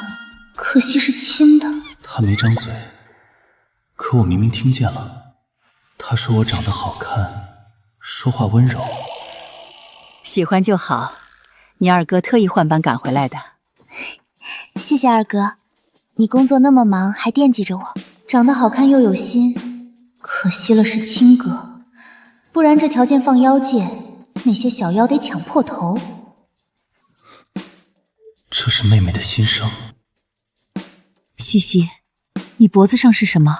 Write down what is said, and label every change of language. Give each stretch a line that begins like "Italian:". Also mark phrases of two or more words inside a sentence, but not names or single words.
Chinese: 可惜是親的。他沒張嘴，可我明明聽見了。他說我長得好看，說話溫柔。喜歡就好，你二哥特意換班趕回來的。謝謝二哥，你工作那麼忙還惦記着我，長得好看又有心，可惜了是親哥，不然這條件放妖界，那些小妖得搶破頭。這是妹妹的心聲。西西，你脖子上是什麼？